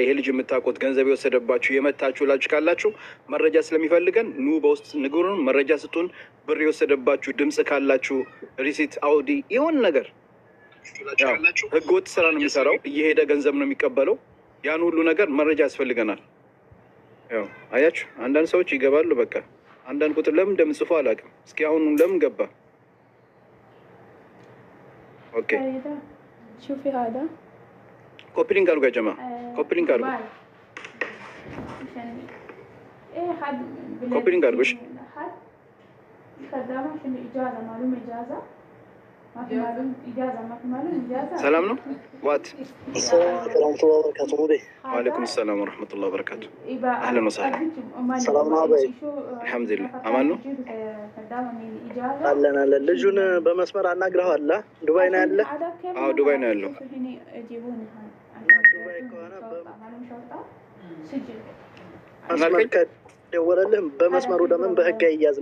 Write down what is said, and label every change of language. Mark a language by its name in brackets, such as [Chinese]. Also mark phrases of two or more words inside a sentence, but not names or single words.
[Amharic] ይሄ ልጅ የምታውቁት ገንዘብ የወሰደባችሁ የመታችሁ ላችሁ ካላችሁ መረጃ ስለሚፈልገን ኑ በውስጥ ንገሩን፣ መረጃ ስጡን። ብር የወሰደባችሁ ድምፅ ካላችሁ ሪሲት፣ አውዲ የሆነ ነገር ህገወጥ ስራ ነው የሚሰራው፣ እየሄደ ገንዘብ ነው የሚቀበለው። ያን ሁሉ ነገር መረጃ ያስፈልገናል። ያው አያችሁ አንዳንድ ሰዎች ይገባሉ። በቃ አንዳንድ ቁጥር ለምን እንደምጽፉ አላውቅም። እስኪ አሁን ለምን ገባ? ኦኬ [Arabic] شوفي هذا [Amharic] ኮፒሊንግ አድርጉ [Arabic] يا جماعه [Amharic] ኮፒሊንግ አድርጉ [Arabic] ايه حد [Amharic] ኮፒሊንግ አድርጉ እሺ [Arabic] حد خدامه عشان اجازه معلومه اجازه ما في معلومه اجازه ما في معلومه اجازه [Amharic] ሰላም ነው ዋት [Arabic] السلام ورحمة الله وبركاته مودي وعليكم السلام ورحمة الله وبركاته يبقى أهلا وسهلا سلام عليكم الحمد لله أمان ነው [Amharic] አለን አለን ልጁን በመስመር አናግረው አለ ዱባይ ነው ያለ አዎ ዱባይ ነው ያለው ዱባይ ከሆነ መስመር ከደወለልህ በመስመሩ ለምን በህግ አይያዝም?